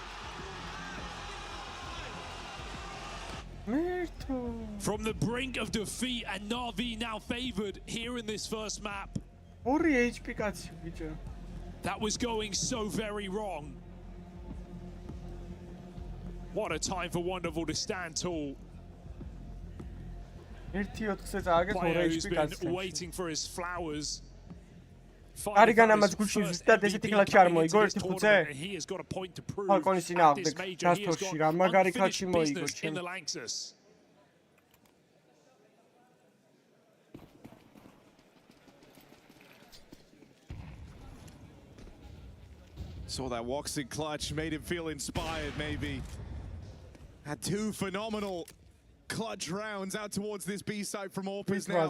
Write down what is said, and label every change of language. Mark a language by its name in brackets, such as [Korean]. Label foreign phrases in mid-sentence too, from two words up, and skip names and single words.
[English] From the brink of defeat and NAVI now favored here in this first map. That was going so very wrong. What a time for Wonderful to stand tall. Player who's been waiting for his flowers. [Georgian] არიგანა ამაზ გულშინ ზუსტად ესეთი კლაჩი არ მოიგო ერთი ხუთზე? ფალკონის წინააღმდეგ დასტოში რა მაგარი კლაჩი მოიგო ჩემ. [English] Saw that Woxen clutch, made him feel inspired maybe. Had 2 phenomenal clutch rounds out towards this B side from Orpis now.